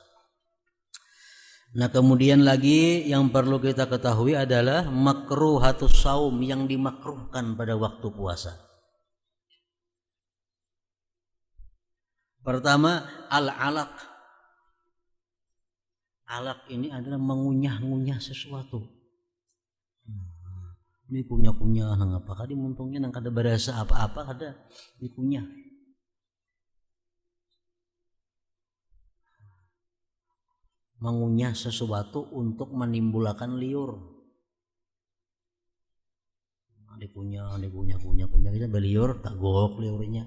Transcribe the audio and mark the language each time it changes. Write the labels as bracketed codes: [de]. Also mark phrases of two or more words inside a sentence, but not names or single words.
[id] Nah, kemudian lagi yang perlu kita ketahui adalah [ar] مكروهات الصوم, [id] yang dimakruhkan pada waktu puasa. Pertama, al-alaq. Alaq ini adalah mengunyah-ngunyah sesuatu. Ini kunyah-kunyah nang apa kadi muntungnya nang kada berasa apa-apa kada dikunyah. Mengunyah sesuatu untuk menimbulkan liur. Dikunyah kita beliur tak gok liurnya.